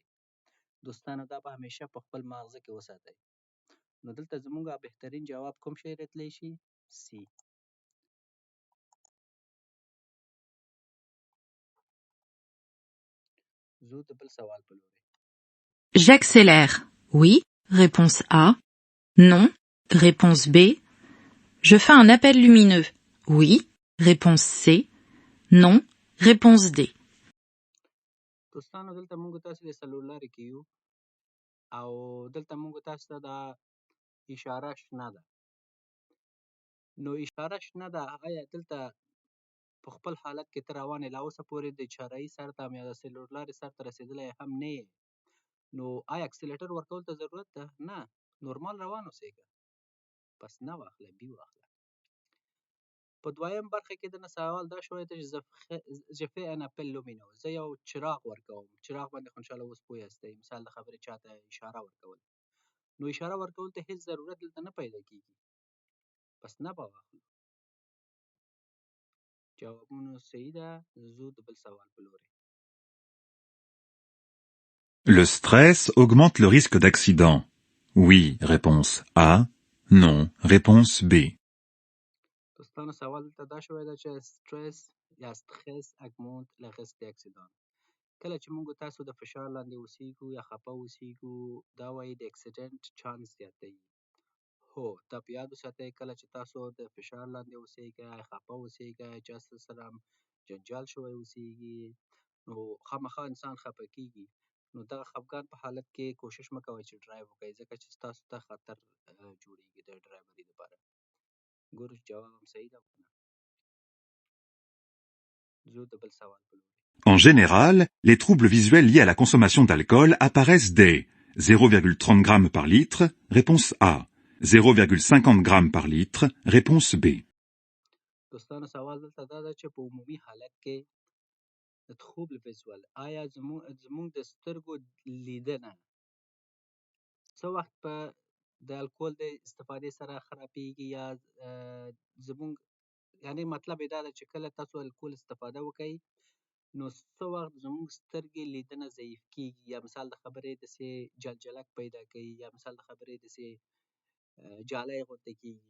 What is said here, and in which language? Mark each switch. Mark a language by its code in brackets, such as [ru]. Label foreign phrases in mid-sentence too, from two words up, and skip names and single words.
[ps] دوستانو دا به همیشه په خپل ماغزه کې وساتئ. نو دلته زموږ بهترین جواب کوم شی راتلی شي؟ سی. زو د بل سوال په لوري. [fr] J'accélère. Oui, réponse A. Non, réponse B. Je fais un appel lumineux. Oui, réponse C. Non, réponse D. [ps] دوستانو دلته موږ تاسو د څلور لارې کې یو او دلته موږ تاسو ته دا اشاره شنه ده. نو اشاره شنه ده آیا دلته په خپل حالت کې ته روان یې لا اوسه پورې د چارهایي سر ته یا د څلور لارې سر ته رسېدلی هم نه یې. نو آیا اکسلیټر ورکول ته ضرورت ده؟ نه، نورمال روان اوسېږه. پس نه واخله، بي واخله. په دویم برخه کې دنه سوال دا شوی دی چې [fr] je fais un appel lumineux. [ps] زه یو چراغ ورکوم. چراغ باندې خو انشاءالله اوس پوه یاستئ. مثال د خبرې چاته اشاره ورکول. نو اشاره ورکول ته هېڅ ضرورت دلته نه پیدا کېږي. پس نه به واخلو. جوابونو صحیح ده. زو د بل سوال په لوري. [fr] Le stress augmente le risque d'accident. Oui, réponse A. Non, réponse B. [ps] دوستانو سوال دلته دا شوی ده چې سټرس یا [fr] stress augmente le risque d'accident. [ps] کله چې موږ تاسو د فشار لاندې اوسیږو یا خفه اوسیږو دا وایي د اکسیډنټ چانس زیاتوي. هو دا په یاد وساتئ کله چې تاسو د فشار لاندې اوسیږئ، خفه اوسیږئ، چا سره جنجال شوی اوسیږي نو خامخا انسان خفه کیږي. نو دغه خفګان په حالت کې کوشش مه کوئ چې ډرایو وکړئ، ځکه چې ستاسو ته خطر جوړیږي د ډرایورۍ لپاره. ګورو چې جواب هم صحیح ده او که نه. ځو د بل سوال په لوري. [fr] En général, les troubles visuels liés à la consommation d'alcool apparaissent dès 0,30 grammes par litre, réponse A. 0,50 grammes par litre, réponse B. [ps] دوستانو سوال دلته دا ده چې په عمومي حالت کې د خوب ویزوال آیا زموږ د سترګو لیدنه څه وخت په د الکول د استفادې سره خرابېږي، یا زموږ یعنې مطلب یې دا ده چې کله تاسو الکول استفاده وکئ نو څه وخت زموږ سترګې لیدنه ضعیف کېږي، یا مثال د خبرې داسې جلجلک پیدا کوي، یا مثال د خبرې داسې جالی غوندې کېږي.